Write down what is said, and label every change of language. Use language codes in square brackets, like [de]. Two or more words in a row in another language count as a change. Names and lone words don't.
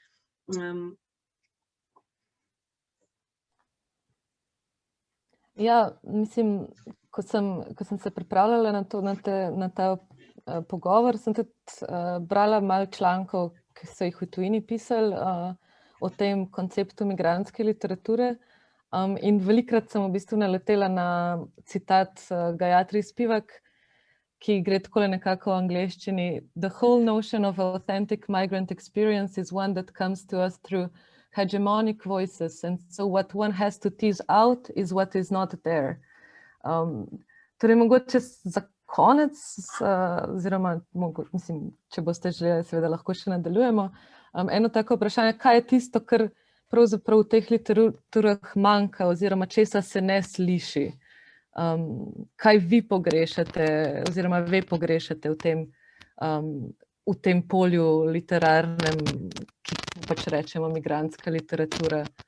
[sl] Ja, mislim, ko sem se pripravljala na ta pogovor, sem tudi brala malo člankov, ki so jih v tujini pisali o tem konceptu migrantske literature. In velikokrat sem v bistvu naletela na citat Gayatri Spivak, ki gre takole nekako v angleščini: [en] "The whole notion of authentic migrant experience is one that comes to us through hegemonic voices, and so what one has to tease out is what is not there." [sl] Torej, mogoče za konec, oziroma, mislim, če boste želeli, seveda lahko še nadaljujemo, eno tako vprašanje, kaj je tisto, kar pravzaprav v teh literaturah manjka, oziroma česa se ne sliši? Kaj vi pogrešate, oziroma ve pogrešate v tem polju literarnem, ki pač rečemo migrantska literatura?